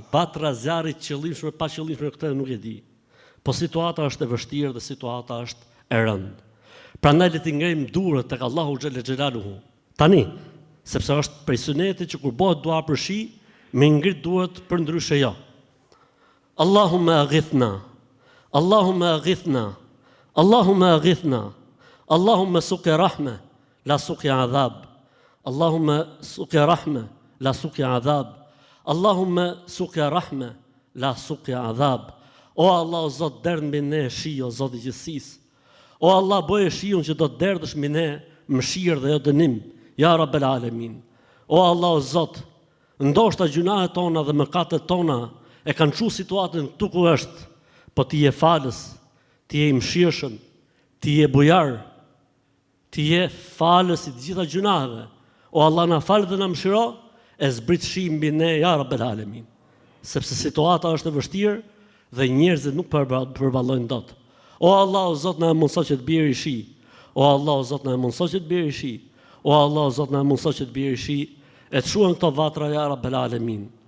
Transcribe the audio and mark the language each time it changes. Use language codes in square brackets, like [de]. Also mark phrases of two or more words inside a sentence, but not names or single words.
[sq] Vatra zjarrit qëllimshme, pa qëllimshme këtë nuk e di. Po situata është e vështirë dhe situata është e rëndë. Prandaj le të ngrejmë durët tek Allahu [ar] جل جلاله. [sq] Tani, sepse është prej sunetit që kur bëhet dua për shi, me ngrit duhet për ndryshe jo. [ar] اللهم أغثنا اللهم أغثنا. اللهم أغثنا اللهم سقيا رحمة لا سقيا عذاب. اللهم سقيا رحمة لا سقيا عذاب. اللهم سقيا رحمة لا سقيا عذاب. [sq] O Allah, o Zot, derdh mbi ne shi, o Zot i gjithësisë. O Allah, bëje shiun që do të derdhësh mbi ne mëshirë dhe jo dënim. [ar] يا رب العالمين. [sq] O Allah, o Zot, ndoshta gjunahet tona dhe mëkatet tona e kanë çu situatën këtu ku është, po ti je falës, ti je i mëshirshëm, ti je bujar, ti je falës i të gjitha gjunaheve. O Allah, na fal dhe na mëshiro, e zbrit shi mbi ne, [ar] يا رب العالمين. [sq] Sepse situata është e vështirë dhe njerëzit nuk përballojnë dot. O Allah, o Zot, na mundso që të bjerë i shi. O Allah, o Zot, na mundso që të bjerë i shi. O Allah, o Zot, na mundso që të bjerë i shi. E të shuan këto vatra, [ar] يا رب العالمين.